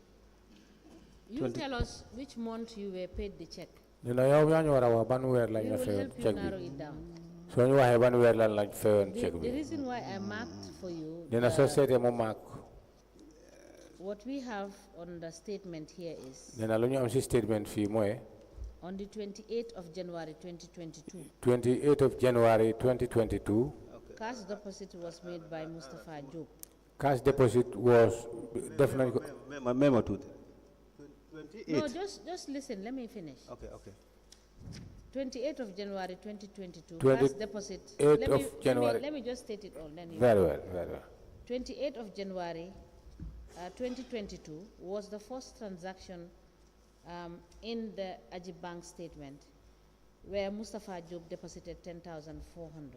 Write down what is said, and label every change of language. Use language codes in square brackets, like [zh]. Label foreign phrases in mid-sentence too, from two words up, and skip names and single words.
[en] You tell us which month you were paid the check. [wo] nee na yow yaa ñu war a wax ban weer lañ [en] We [wo] la [en] will [wo] fayoon [en] help you [wo] check [en] narrow [wo] bi [en] it down. [wo] soo ñu waxee ban weer lan lañ fayoon [en] The, [wo] check [en] the [wo] bi. [en] reason why I marked for you, [wo] nee na soo seetee mu maak [en] what we have on the statement here is [wo] nee na lu ñu am ci statement fii mooy [en] on the 28th of January 2022, 28 of January 2022 cash deposit was made by Mustafa Jobe. cash deposit was [wo] def nañ ko. [en] Memo to 28. No, just listen, let me finish. Okay, okay. 28th of January 2022, 28th cash deposit. of January. Let me just state it all. Then you Very well, very well. 28th of January 2022 was the first transaction in the Ajib Bank statement where Mustafa Jobe deposited 10,400.